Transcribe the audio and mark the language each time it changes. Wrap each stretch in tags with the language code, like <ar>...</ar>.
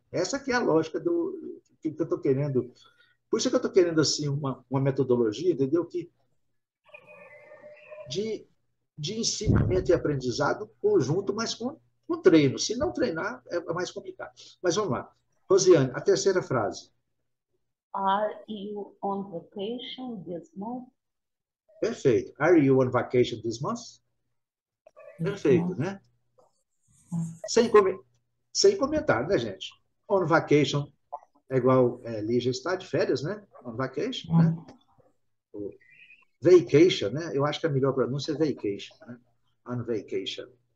<pt>Essa que é a lógica do que eu estou querendo. Por isso que eu estou querendo assim uma metodologia, entendeu? Que de ensinamento e aprendizado conjunto, mas com treino. Se não treinar, é mais complicado. Mas vamos lá. Rosiane, a terceira frase.</pt> <en>Are you on vacation this month?</en> <pt>Perfeito.</pt> <en>Are you on vacation this month?</en> <pt>Perfeito, né? Sem comentário, né, gente? On vacation é igual Lígia está de férias, né? On vacation, né? Vacation, né? Eu acho que a melhor pronúncia é vacation, né?</pt> <en>On vacation.</en>